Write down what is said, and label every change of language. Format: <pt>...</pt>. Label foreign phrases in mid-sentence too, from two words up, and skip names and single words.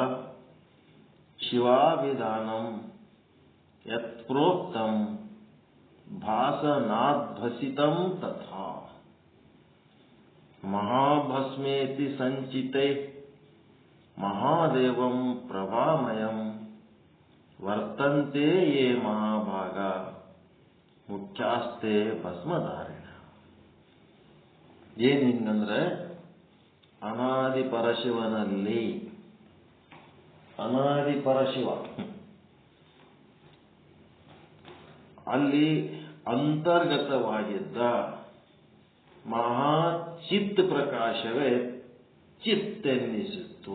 <sa>ಶಿವಾಭಿಧಾನಂ ಯತ್ಪ್ರೋಕ್ತಂ ಭಾಸನಾದ್ಭಸಿತಂ ತಥಾ ಮಹಾಭಸ್ಮೇತಿ ಸಂಚಿತೆ ಮಹಾದೇವಂ ಪ್ರಭಾಮಯಂ ವರ್ತಂತೆ ಯೇ ಮಹಾಭಾಗ ಮುಖ್ಯಾಸ್ತೆ ಭಸ್ಮಧಾರಿಣ.</sa> <kn>ಏನ್ ಹಿಂಗಂದ್ರೆ, ಅನಾದಿ ಪರಶಿವನಲ್ಲಿ, ಅನಾದಿ ಪರಶಿವ ಅಲ್ಲಿ ಅಂತರ್ಗತವಾಗಿದ್ದ ಮಹಾಚಿತ್ ಪ್ರಕಾಶವೇ ಚಿತ್ತೆನ್ನಿಸಿತ್ತು.</kn>